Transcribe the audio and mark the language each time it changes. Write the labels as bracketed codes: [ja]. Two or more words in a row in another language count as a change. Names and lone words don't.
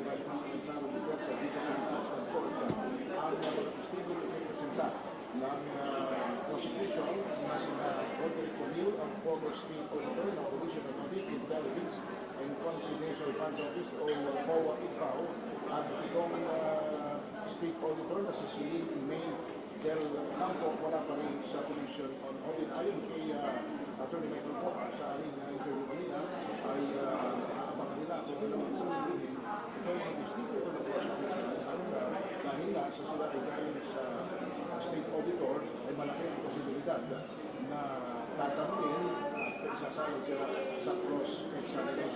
[tl] Vice President Sara Duterte dito sa Impeachment Court ang mga testigo na representa ng prosecution na sina Roderick Camille, ang [en] former state auditor [tl] ng Commission on Audit, Intelligence and Confidential Funds Office o COA IFAO, at itong [en] state auditor [tl] na si Celine May del Campo wala pa rin sa Commission on Audit. Ayon kay Attorney Michael Poca sa aling interview kanina ay aabangan nila kung ano ang sasabihin itong testigo ito ng prosecution at dahil sa sila ay galing sa [en] state auditor [tl] ay malaking posibilidad na tatanungin at isasalit sila sa cross-examination.